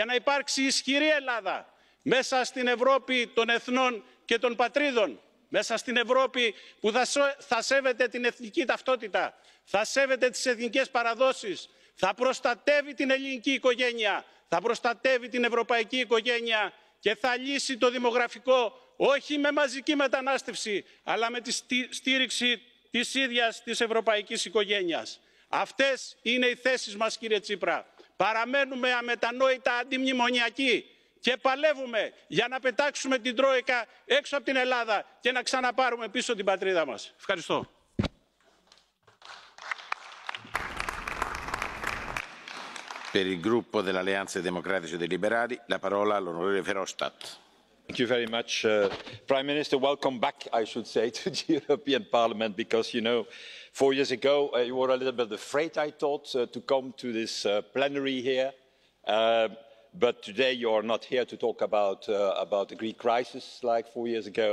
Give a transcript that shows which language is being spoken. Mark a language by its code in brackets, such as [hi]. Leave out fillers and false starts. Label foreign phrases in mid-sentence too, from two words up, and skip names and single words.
[el] να υπάρξει ισχυρή Ελλάδα μέσα στην Ευρώπη των εθνών και των πατρίδων, μέσα στην Ευρώπη που θα σέβεται την εθνική ταυτότητα, θα σέβεται τις εθνικές παραδόσεις, θα προστατεύει την ελληνική οικογένεια, θα προστατεύει την ευρωπαϊκή οικογένεια και θα λύσει το δημογραφικό όχι με μαζική μετανάστευση, αλλά με τη στήριξη της ίδιας της ευρωπαϊκής οικογένειας. Αυτές είναι οι θέσεις μας, κύριε Τσίπρα. Παραμένουμε αμετανόητα αντιμνημονιακοί και παλεύουμε για να πετάξουμε την Τρόικα έξω από την Ελλάδα και να ξαναπάρουμε πίσω την πατρίδα μας. Ευχαριστώ. [it] Per il gruppo dell'Alleanza Democratici e dei Liberali, la parola all'onorevole Verhofstadt. [en] Thank you very much. Prime Minister, welcome back, I should say, to the European Parliament, because, you know, 4 years ago, you were a little bit afraid, I thought, to come to this plenary here. But today you are not here to talk about the Greek crisis like 4 years ago.